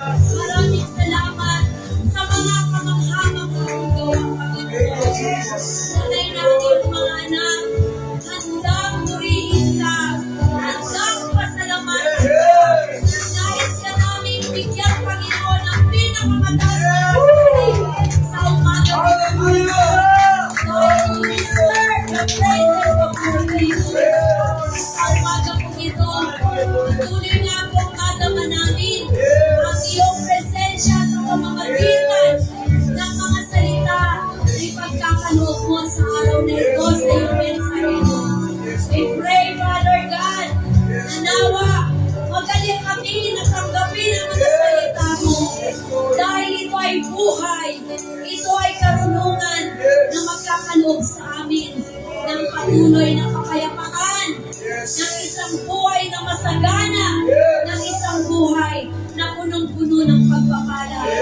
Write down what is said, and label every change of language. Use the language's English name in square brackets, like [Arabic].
[Filipino] Maraming salamat sa mga kamangha-manghang gawa, Panginoon. Tunay na ang iyong mga anak, handang purihin ka, handang pasalamatan ka. Nais ka namin bigyan, Panginoon, ng pinakamataas na puri sa umaga nito. [English] Lord, you deserve the praises of your people. [Filipino] Sa umaga po ito, patuloy nga pong madama namin ang iyong presensya sa pamamagitan ng mga salita na ipagkakaloob mo sa araw na ito sa iyong mensahe. [English] We pray, Father God, [Filipino] na nawa magaling kami na tanggapin ang mga salita mo dahil ito ay buhay, ito ay karunungan na magkakaloob sa amin ng patuloy na kapayapaan, ng isang buhay na masagana, ng isang buhay na punong-puno ng pagpapala.